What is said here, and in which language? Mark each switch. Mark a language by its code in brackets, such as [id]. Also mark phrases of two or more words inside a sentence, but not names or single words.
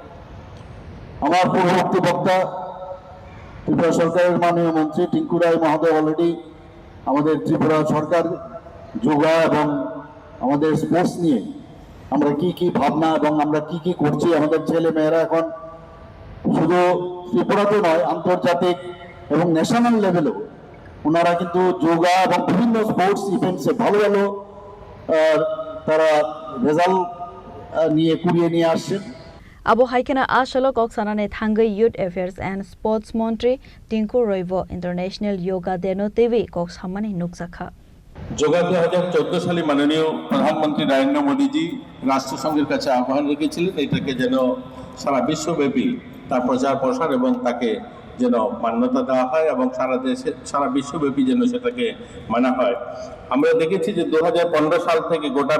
[bn] আমার পূর্ববর্তী বক্তা ত্রিপুরা সরকারের মাননীয় মন্ত্রী টিঙ্কু রায় মহোদয় অলরেডি আমাদের ত্রিপুরা সরকার যোগা এবং আমাদের স্পোর্টস নিয়ে আমরা কি কি ভাবনা এবং আমরা কি কি করছি আমাদের ছেলে মেয়েরা এখন শুধু ত্রিপুরাতে নয় আন্তর্জাতিক এবং [en] national levelও [bn] ওনারা কিন্তু যোগা এবং বিভিন্ন [en] sports eventsে [bn] ভালো ভালো তারা রেজাল্ট নিয়ে কুড়িয়ে নিয়ে আসছেন [trp] Abu Haikena Ashalo Koksanane Thangai [en] Youth Affairs and Sports [trp] Montri Tinku Roivo International Yoga Deno TV Koksamani Nuksakha [bn] যোগা 2014 সালে মাননীয় প্রধানমন্ত্রী নরেন্দ্র মোদীজি রাষ্ট্রসংঘের কাছে আহ্বান রেখেছিলেন এটাকে যেন সারা বিশ্বব্যাপী তার প্রচার প্রসার এবং তাকে যেন মান্যতা দেওয়া হয় এবং সারা দেশে সারা বিশ্বব্যাপী যেন সেটাকে মানা হয় আমরা দেখেছি যে 2015 সাল থেকে গোটা